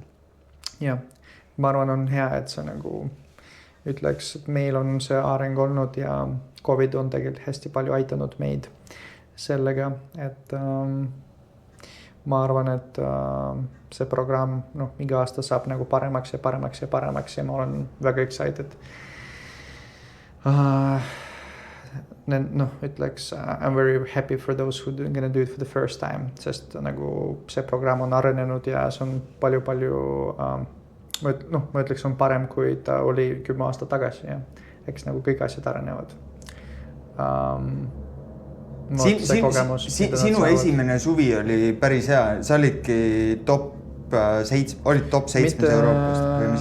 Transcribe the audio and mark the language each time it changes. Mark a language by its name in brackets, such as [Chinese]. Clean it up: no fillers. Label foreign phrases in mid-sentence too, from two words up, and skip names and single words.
[Estonian] Jah, ma arvan, on hea, et sa nagu ütleks, et meil on see areng olnud ja COVID on tegelikult hästi palju aitanud meid sellega, et ma arvan, et see programm iga aasta saab nagu paremaks ja paremaks ja paremaks ja ma olen väga excited. Ütleks, [English] I'm very happy for those who are gonna do it for the first time, [Estonian] sest nagu see programm on arenenud ja see on palju, ma ütleks, on parem, kui ta oli 10 aastat tagasi ja eks nagu kõik asjad arenevad. Sinu esimene suvi oli päris hea, sa olidki top 7 Euroopast või mis